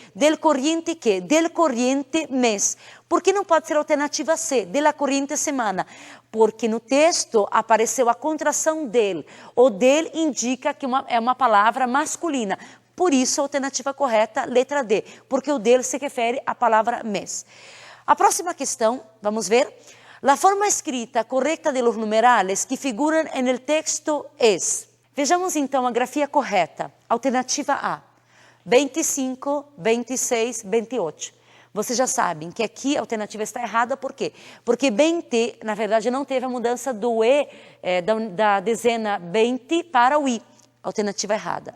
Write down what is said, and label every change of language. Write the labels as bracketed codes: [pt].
[es] Del corriente [pt] quê? Del corriente mês. Por que não pode ser a alternativa C, [es] della corriente semana? [pt] Porque no texto apareceu a contração del. O del indica que é uma palavra masculina. Por isso, a alternativa correta, letra D, porque o del se refere à palavra mês. A próxima questão, vamos ver. [es] La forma escrita correcta de los numerales que figuran en el texto es. [pt] Vejamos então a grafia correta. Alternativa A, 25, 26, 28. Vocês já sabem que aqui a alternativa está errada, por quê? Porque 20, na verdade, não teve a mudança do E, da dezena 20 para o I. Alternativa errada.